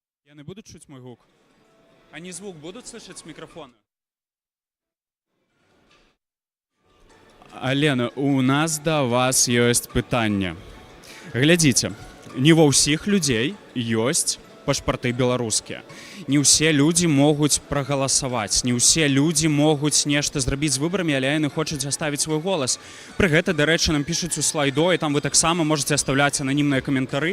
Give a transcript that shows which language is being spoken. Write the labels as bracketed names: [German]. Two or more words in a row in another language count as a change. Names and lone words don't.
[Belarusian] Лены будут чуть мой гук? [Russian] Они звук будут слышать с микрофона? [Belarusian] Лена, у нас до вас ёсць пытанне. Глядзіце, не ва ўсіх людзей ёсць пашпарты беларускія. Не ўсе людзі могуць прагаласаваць, не ўсе людзі могуць нешта зрабіць з выбарамі, але яны хочуць аставіць свой голас. Пры гэта, дарэчы, нам пішуць у слайдо, і там вы таксама можаце аставляць ананімныя каментары.